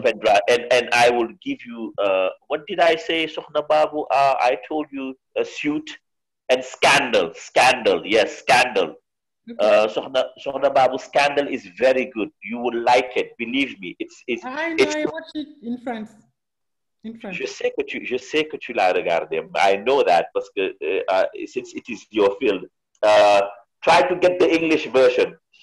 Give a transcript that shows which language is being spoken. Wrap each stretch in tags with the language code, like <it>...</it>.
<en>A pen drive, and I will give you. What did I say, Sokhna Babu? I told you a suit. And Scandal, yes, Scandal. Sohna Babu, Scandal is very good. You will like it, believe me. I know, I watched it in France.</en> <fr>Je sais que tu l'as regardé.</fr> <en>I know that because since it is your field. Try to get the English version.</en>